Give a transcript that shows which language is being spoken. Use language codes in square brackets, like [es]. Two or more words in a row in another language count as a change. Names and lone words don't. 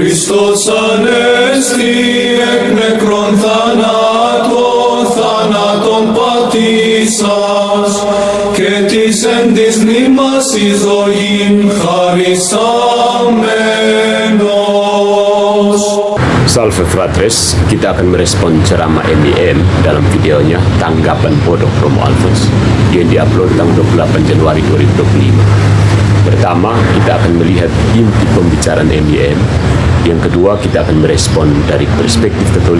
[el] Χριστός ανέστη εκ νεκρών θάνατον πατήσας και της εν της μνήμας εις ζωήν χαρισάμενος. [la] Salve Fratres, [id] kita akan merespon ceramah MIM dalam videonya Tanggapan Bodoh Romo Alfons yang diupload tanggal 28 Januari 2025. Pertama, kita akan melihat inti pembicaraan MIM. Yang kedua, kita akan merespon dari perspektif Katolik.